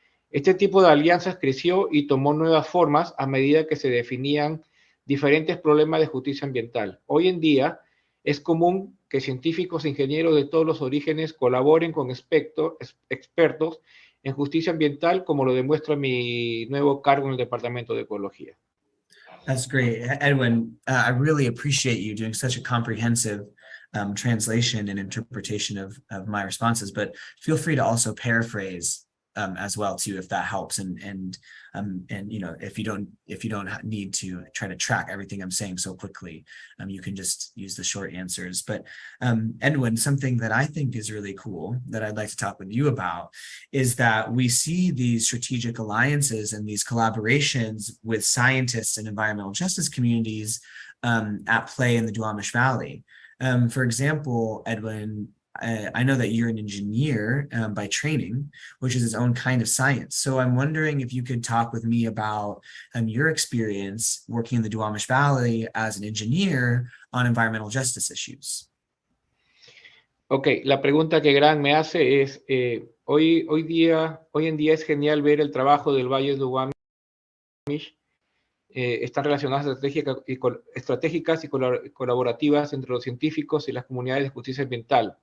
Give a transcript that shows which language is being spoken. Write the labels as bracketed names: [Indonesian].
[Spanish] Este tipo de alianzas creció y tomó nuevas formas a medida que se definían diferentes problemas de justicia ambiental. Hoy en día es común que científicos e ingenieros de todos los orígenes colaboren con expertos en justicia ambiental, como lo demuestra mi nuevo cargo en el Departamento de Ecología. [English] That's great. Edwin, I really appreciate you doing such a comprehensive translation and interpretation of my responses, but feel free to also paraphrase as well too, if that helps. And you know, if you don't need to try to track everything I'm saying so quickly, you can just use the short answers. But Edwin, something that I think is really cool that I'd like to talk with you about is that we see these strategic alliances and these collaborations with scientists and environmental justice communities at play in the Duwamish Valley. For example, Edwin, I know that you're an engineer by training, which is its own kind of science. So I'm wondering if you could talk with me about your experience working in the Duwamish Valley as an engineer on environmental justice issues. [Spanish] Ok, la pregunta que Grant me hace es, hoy en día es genial ver el trabajo del Valle de Duwamish. Están relacionadas estratégicas y colaborativas entre los científicos y las comunidades de justicia ambiental.